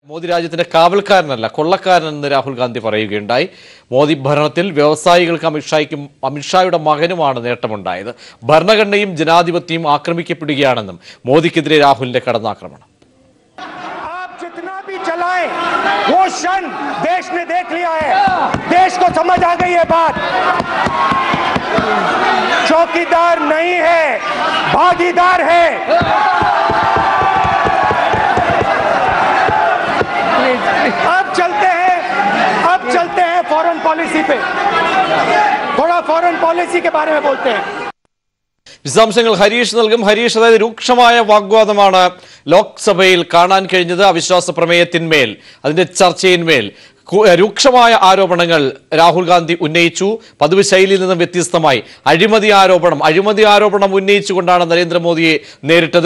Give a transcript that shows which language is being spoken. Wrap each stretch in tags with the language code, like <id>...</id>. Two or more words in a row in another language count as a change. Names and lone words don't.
<ml>മോദി രാജ്യത്തിന്റെ കാവൽക്കാരനല്ല കൊള്ളക്കാരനെന്ന് രാഹുൽ ഗാന്ധി പറയുകയുണ്ടായി. മോദി ഭരണത്തിൽ വ്യവസായികൾക്ക് അമിത്ഷായുടെ മകനുമാണ് നേട്ടമുണ്ടായത്. ഭരണഘടനയും ജനാധിപത്യവും ആക്രമിക്കപ്പെടുകയാണെന്നും മോദിക്കെതിരെ രാഹുലിന്റെ കടന്നാക്രമണം.</ml> <hi>वो क्षण देश ने देख लिया है, देश को समझ आ गई है बात, चौकीदार नहीं है भागीदार है। अब चलते हैं</hi> <en>foreign policy</en> <hi>पे, थोड़ा</hi> <en>foreign policy</en> <hi>के बारे में बोलते हैं.</hi> <ml>വിശദാംശങ്ങൾ ഹരീഷ് നൽകും. ഹരീഷ്, അതായത് രൂക്ഷമായ വാഗ്വാദമാണ് ലോക്സഭയിൽ കാണാൻ കഴിഞ്ഞത്. അവിശ്വാസ പ്രമേയത്തിന്മേൽ, അതിന്റെ ചർച്ചയിന്മേൽ രൂക്ഷമായ ആരോപണങ്ങൾ രാഹുൽ ഗാന്ധി ഉന്നയിച്ചു. പതിവ് ശൈലിയിൽ നിന്നും വ്യത്യസ്തമായി അഴിമതി ആരോപണം ഉന്നയിച്ചുകൊണ്ടാണ് നരേന്ദ്രമോദിയെ നേരിട്ടത്.</ml>